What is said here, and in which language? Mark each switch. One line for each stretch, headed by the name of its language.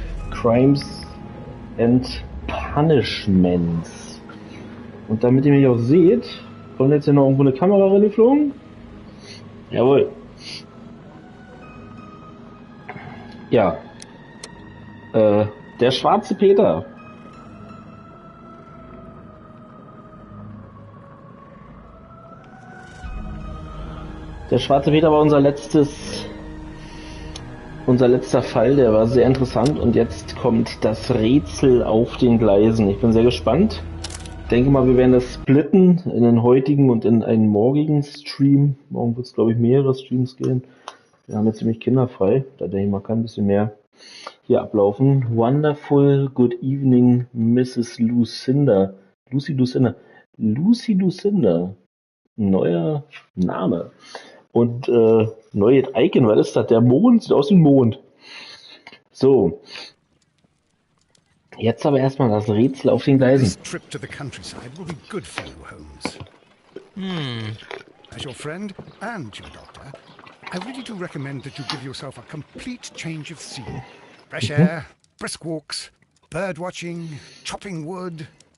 English: Crimes and Punishments.
German: Und damit ihr mich auch seht, kommt jetzt hier noch irgendwo eine Kamera reingeflogen. Jawohl. Ja. Der schwarze Peter. Der schwarze Peter war unser letzter Fall, der war sehr interessant und jetzt kommt das Rätsel auf den Gleisen. Ich bin sehr gespannt. Ich denke mal, wir werden das splitten in den heutigen und in einen morgigen Stream. Morgen wird es, glaube ich, mehrere Streams gehen. Wir haben jetzt ziemlich kinderfrei, da denke ich mal, kann ein bisschen mehr hier ablaufen.
English: Wonderful Good Evening, Mrs. Lucinda.
German: Lucy Lucinda. Neuer Name. Und neues Icon, was ist das? Der Mond sieht aus wie ein Mond. So. Jetzt aber erstmal das Rätsel auf den Gleisen.
English: This trip to the countryside will be good for you, Holmes. As your friend and your doctor, I really do recommend that you give yourself a complete change of scene. Fresh air, brisk walks, bird watching, chopping wood.